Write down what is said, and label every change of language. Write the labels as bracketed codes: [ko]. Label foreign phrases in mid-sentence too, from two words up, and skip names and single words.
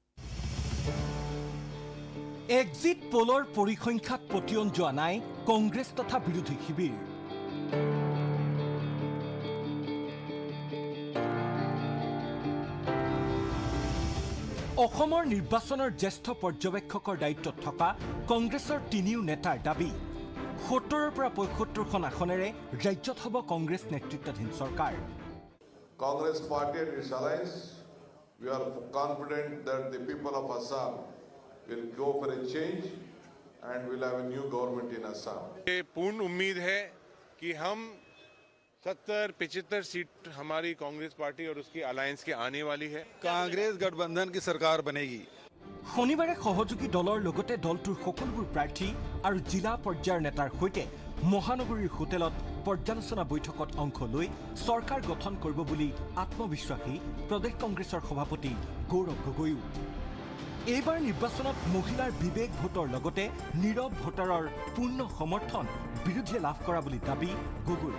[as] এক্সিট পোলৰ পৰিসংখ্যাত পতিয়ন যোৱা নাই কংগ্ৰেছ তথা বিৰোধী শিবিৰ অসমৰ নিৰ্বাচনৰ জ্যেষ্ঠ পৰ্যবেক্ষকৰ দায়িত্বত থকা কংগ্ৰেছৰ তিনিও নেতাৰ দাবী ৭০ৰ পৰা ৭৫খন আসনেৰে ৰাজ্যত হ'ব কংগ্ৰেছ নেতৃত্বাধীন চৰকাৰ [en] Congress party and its alliance, we are confident that the people of Assam will go for a change and will have a new government in Assam. [hi] ये पूर्ण उम्मीद है कि हम 70-75 सीट हमारी कांग्रेस पार्टी और उसकी अलायंस की आने वाली है कांग्रेस गठबंधन की सरकार बनेगी [as] শনিবাৰে সহযোগী দলৰ লগতে দলটোৰ সকলোবোৰ প্ৰাৰ্থী আৰু জিলা পৰ্যায়ৰ নেতাৰ সৈতে মহানগৰীৰ হোটেলত পৰ্যালোচনা বৈঠকত অংশ লৈ চৰকাৰ গঠন কৰিব বুলি আত্মবিশ্বাসী প্ৰদেশ কংগ্ৰেছৰ সভাপতি গৌৰৱ গগৈও এইবাৰ নিৰ্বাচনত মহিলাৰ বিবেক ভোটৰ লগতে নীৰৱ ভোটাৰৰ পূৰ্ণ সমৰ্থন বিৰোধীয়ে লাভ কৰা বুলি দাবী গগৈ